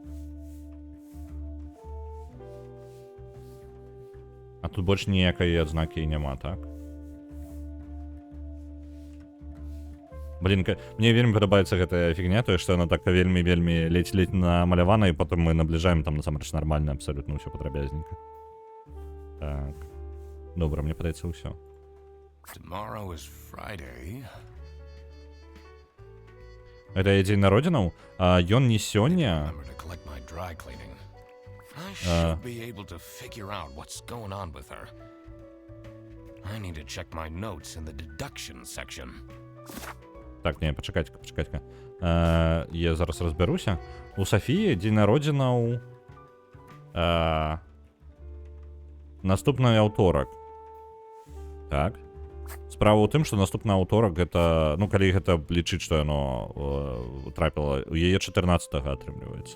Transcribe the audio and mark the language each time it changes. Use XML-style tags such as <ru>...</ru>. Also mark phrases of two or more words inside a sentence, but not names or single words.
<be>А тут больш ніякай адзнакі няма, так? Блин, мне вельмі падабаецца гэтая фігня, тое, што яна так вельмі ледзь-ледзь намалявана, і потым мы набліжаем там насамрэч нармальна, абсалютна ўсё падрабязненька. Так. Добра, мне падаецца ўсё.</be> <en>Tomorrow is Friday.</en> <be>Гэта дзень народзінаў, а ён не сёння.</be> <en>Remember to collect my dry cleaning. I should be able to figure out what's going on with her. I need to check my notes in the deduction section.</en> <be>Так, не, пачакайка. Я зараз разбяруся. У Сафіі дзень народзінаў наступны аўторак. Так. Справа ў тым, што наступны аўторак гэта, ну, калі гэта лічыць, што яно трапіла, у яе 14-га атрымліваецца.</be>